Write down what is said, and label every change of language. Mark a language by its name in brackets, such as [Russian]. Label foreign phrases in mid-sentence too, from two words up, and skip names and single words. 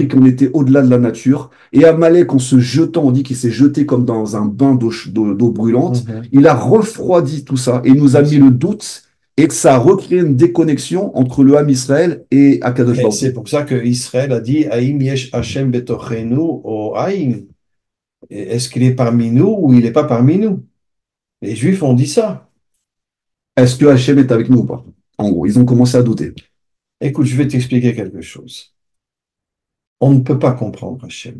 [French] sûr. qu'on était au-delà de la nature. Et Amalek, en se jetant, on dit qu'il s'est jeté comme dans un bain d'eau brûlante. Il a refroidi tout ça et nous a mis le doute et que ça a recréé une déconnexion entre le [Hebrew] עם ישראל [French] et Akadosh Et Baruch c'est Hu. pour ça que Israël a dit [Hebrew] האם יש השם בתוכנו [French] ou Haïm. Est-ce qu'il est parmi nous ou il n'est pas parmi nous? Les Juifs ont dit ça. Est-ce que Hachem est avec nous ou pas? En gros, ils ont commencé à douter. Écoute, je vais t'expliquer quelque chose. On ne peut pas comprendre Hashem.